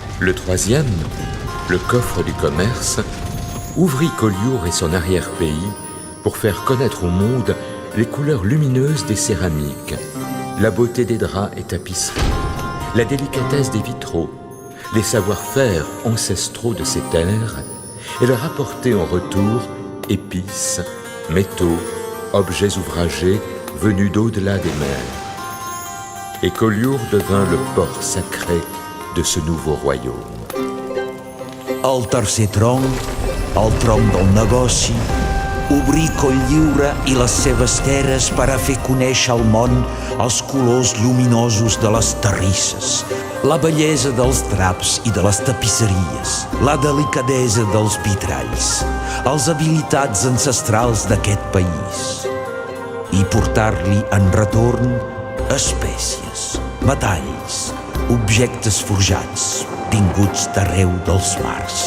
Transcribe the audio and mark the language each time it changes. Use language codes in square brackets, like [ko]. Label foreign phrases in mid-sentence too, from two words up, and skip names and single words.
[fr] Le troisième, le coffre du commerce, ouvrit Collioure et son arrière-pays pour faire connaître au monde les couleurs lumineuses des céramiques, la beauté des draps et tapisseries, la délicatesse des vitraux, les savoir-faire ancestraux de ces terres, et leur apporter en retour épices, métaux, objets ouvragés venus d'au-delà des mers. Et Collioure devint le port sacré de ce nouveau royaume. [ca] El tercer tronc, el tronc del negoci, obrir Cotlliure i les seves terres per a fer conèixer al món els colors lluminosos de les terrisses, la bellesa dels draps i de les tapisseries, la delicadesa dels vitralls, les habilitats ancestrals d'aquest país, i portar-li en retorn espècies, metalls, objectes forjats, vinguts d'arreu dels mars.